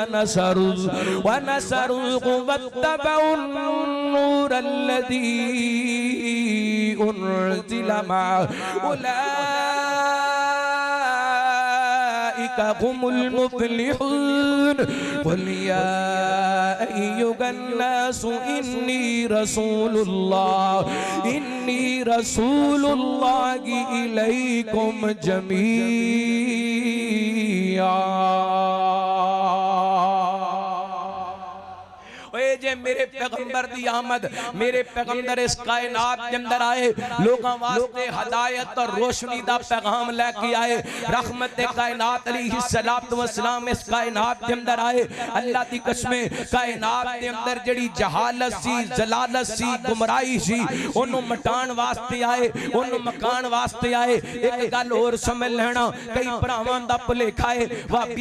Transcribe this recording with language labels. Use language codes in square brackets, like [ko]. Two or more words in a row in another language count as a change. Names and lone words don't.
[ar] ونصروه واتبعوا النور الذي أنزل معه أولئك هم المفلحون قل يا أيها الناس إني رسول الله إليكم جميعا [pa] جے میرے پیغمبر دی آمد میرے پیغمبر اس کائنات کے اندر آئے لوگوں واسطے ہدایت اور روشنی دا پیغام لے کے آئے رحمت کائنات [ar] عليه الصلاة والسلام [pa] اس کائنات کے اندر آئے اللہ دی قسمیں کائنات کے اندر جڑی جہالت سی ضلالت سی گمراہی سی اونوں مٹان واسطے آئے اونوں مکان واسطے آئے اک گل اور سمجھ لینا کئی بھراواں دا بھلیکھا ہے وابی